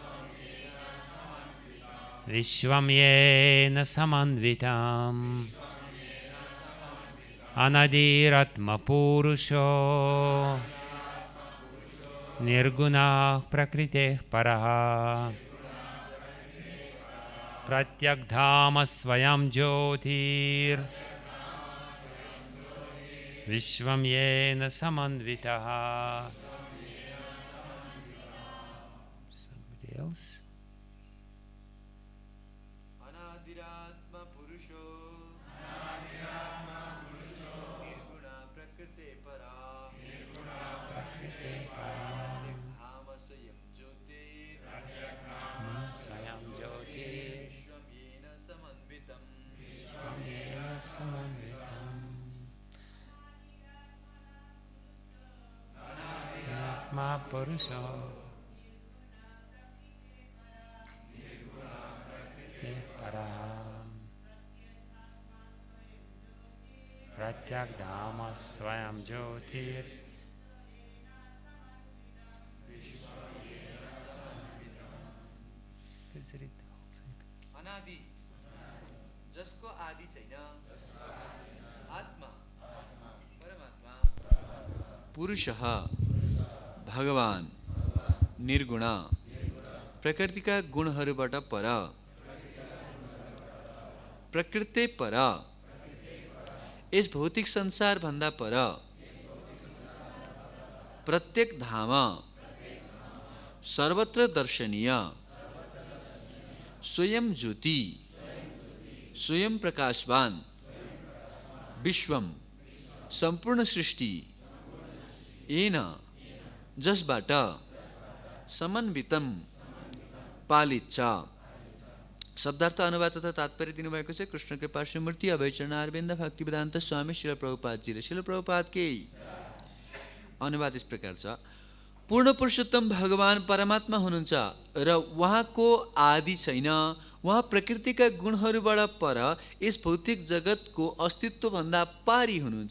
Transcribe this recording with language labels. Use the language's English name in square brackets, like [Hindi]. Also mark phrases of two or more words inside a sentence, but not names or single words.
[Sanskrit] विश्वं येन समन्वितम्, अनादिर् आत्मा पुरुषो, निर्गुणः प्रकृतेः परः, प्रत्यग्-धामा स्वयं-ज्योतिर्, विश्वं येन समन्वितः. [English] Somebody else? [Sanskrit] अनादिर्-आत्मा पुरुषो, निर्गुणः प्रकृतेः परः, प्रत्यग्-धामा स्वयं-ज्योतिर्, Svayam-jyotir, विश्वं येन समन्वितम्, येन समन्वितम्, आत्मा पुरुषो, प्रकृतेः परः, प्रत्यग्-धामा स्वयं-ज्योतिर्, [Nepali] अनादि जसको आदि छैन, आत्मा परमात्मा पुरुषः भगवान निर्गुण प्रकृतिका गुणहरूबाट पर, प्रकृति पर, यस भौतिक संसार भन्दा पर, प्रत्यक-धामा सर्वत्र दर्शनीय, स्वयं ज्योति, स्वयं प्रकाशवान, विश्वम संपूर्ण सृष्टि, येना जसबाट, समन्वितम पालित छ। शब्दार्थ अनुवाद तथा तात्पर्य दिनुभएको छ कृष्ण कृपा श्रीमूर्ति अभय चरणारविन्द भक्ति वेदान्त स्वामी श्रील प्रभुपादजीले। [Hindi] श्रील प्रभुपाद के अनुवाद इस प्रकार [Nepali] छ। पूर्ण पुरुषोत्तम भगवान परमात्मा हुनुहुन्छ र उहाँको आदि छैन। उहाँ प्रकृतिका गुणहरूबाट पर यस भौतिक जगतको अस्तित्व भन्दा पारी हुनुहुन्छ।